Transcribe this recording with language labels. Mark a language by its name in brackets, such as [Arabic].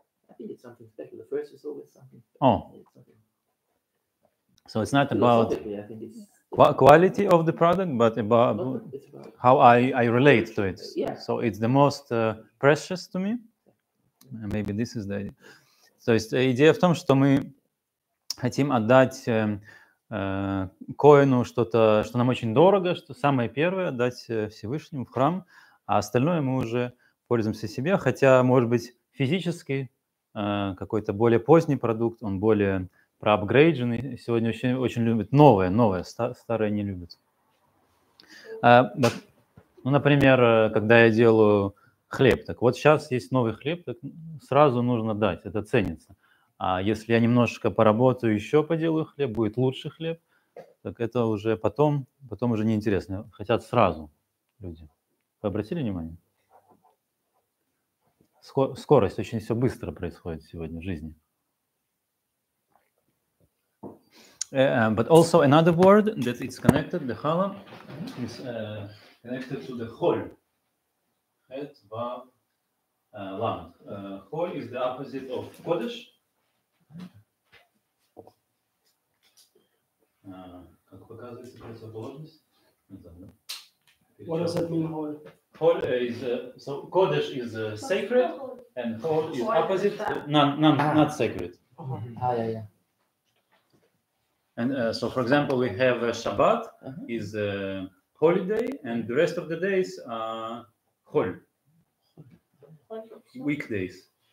[English] I think it's something special. The first is always something special. Oh. So it's not about I think it's quality of the product, but about how I relate to it. Yeah. So it's the most precious to me. Maybe this is the idea. [Russian] То есть идея в том, что мы хотим отдать коину что-то, что нам очень дорого, что самое первое, отдать Всевышнему в храм, а остальное мы уже пользуемся себе, хотя, может быть, физически какой-то более поздний продукт, он более проапгрейдженный, сегодня очень любят новое, старое не любят. Ну, например, когда я делаю хлеб, так вот сейчас есть новый хлеб, так сразу нужно дать, это ценится. А если я немножко поработаю, еще поделаю хлеб, будет лучший хлеб, так это уже потом уже неинтересно. Хотят сразу люди. Вы обратили внимание? Скорость, очень все быстро происходит сегодня в жизни. [English] But also another word that is connected, the challah, is connected to the chol. Het, vav, lamed. Chol is the opposite of kodesh. [Russian] Как показывается противоположность? [English] What does that mean, chol? Chol is so kodesh is sacred, and chol is opposite, not sacred. Yeah. And so, for example, we have Shabbat is a holiday, and the rest of the days are chol, weekdays.